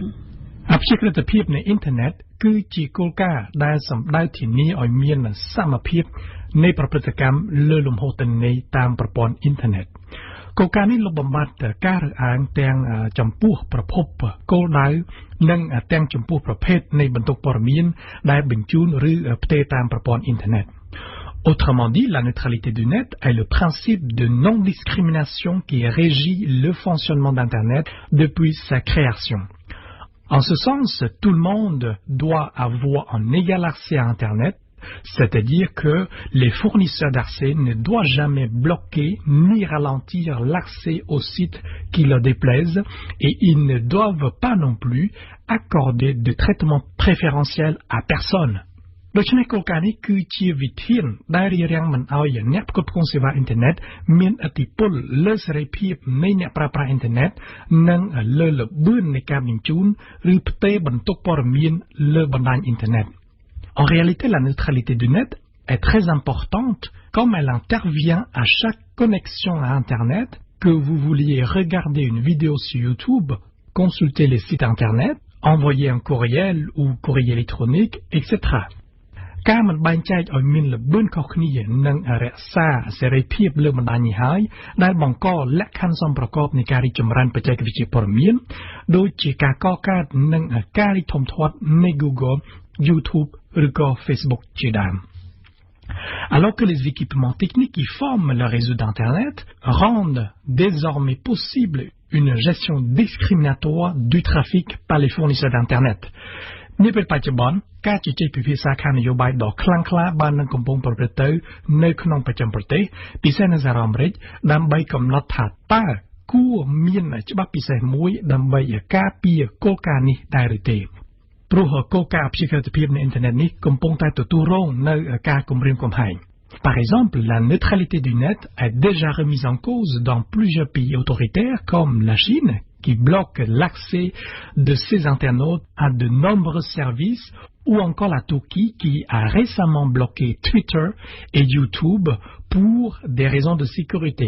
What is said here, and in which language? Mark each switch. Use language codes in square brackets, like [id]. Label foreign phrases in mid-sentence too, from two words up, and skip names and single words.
[km] អព្យាក្រឹតភាពនៃអ៊ីនធឺណិតគឺជាគោលការណ៍ដែលសម្ដៅធានាឲ្យមានសមភាពនៃប្រព្រឹត្តកម្មលើលំហូរទិន្នន័យតាមប្រព័ន្ធអ៊ីនធឺណិតគោលការណ៍នេះលុបបំបាត់ការរើសអើងទាំងចំពោះប្រភពគោលដៅនិងទាំងចំពោះប្រភេទនៃបន្ទុកព័ត៌មានដែលបញ្ជូនឬផ្ទេរតាមប្រព័ន្ធអ៊ីនធឺណិត [fr] Autrement dit, la neutralité du net est le principe de non-discrimination qui régit le fonctionnement d'Internet depuis sa création. En ce sens, tout le monde doit avoir un égal accès à Internet.C'est-à-dire que les fournisseurs d'accès ne doivent jamais bloquer ni ralentir l'accès aux sites qui leur déplaisent et ils ne doivent pas non plus accorder de traitement préférentiel à personne. [km] ដូច្នេះគោលការណ៍នេះគឺជាវិធានដែលរារាំងមិនឲ្យអ្នកផ្គត់ផ្គង់សេវាអ៊ីនធឺណិតមានឥ ទ្ធិពលលើសេរីភាពនៃអ្នកប្រើប្រាស់អ៊ីនធឺណិតនិងលើល្បឿននៃការបញ្ជូនឬផ្ទេរបន្ទុកព័ត៌មានលើបណ្ដាញអ៊ីនធឺណិត [fr] En réalité, la neutralité du net est très importante comme elle intervient à chaque connexion à Internet, que vous vouliez regarder une vidéo sur YouTube, consulter les sites Internet, envoyer un courriel ou courrier électronique, etc. [km] ការមិនបែងចែកឲ្យមានល្បឿនខុសគ្នានិងរក្សាសេរីភាពលើបណ្ដាញនេះហើយដែលបង្កលក្ខខណ្ឌសមប្រកបនៃការរីកចម្រើនបច្ចេកវិទ្យាព័ត៌មានដូចជាការកកើតនិងការរីកធំធាត់នៃ Google, YouTube ឬក៏ Facebook ជាដើម [fr] Alors que les équipements techniques qui forment le réseau d'Internet rendent désormais possible une gestion discriminatoire du trafic par les fournisseurs d'Internet. [km] នេះពេលបច្ចុប្បន្នការជជែកពិភាក្សាខាងនយោបាយដ៏ខ្លាំងក្លាបាននឹងកំពុងប្រព្រឹត្តទៅនៅក្នុងបច្ចឹមប្រទេសពិសេស នៅសហរដ្ឋអាមេរិកដើម្បីកំណត់ថាតើគួរមានច្បាប់ពិសេសមួយដើម្បីការពារគោលការណ៍នេះ ដែរឬទេព្រោះគោលការណ៍អព្យាក្រឹតភាពនៃអ៊ីនធឺណិតនេះកំពុងតែទទួលរងនៅការគំរាមកំហែង [fr] Par exemple, la neutralité du net est déjà remise en cause dans plusieurs pays autoritaires comme la Chine, qui bloque l'accès de ses internautes à de nombreux services, ou encore la Turquie qui a récemment bloqué Twitter et YouTube pour des raisons de sécurité.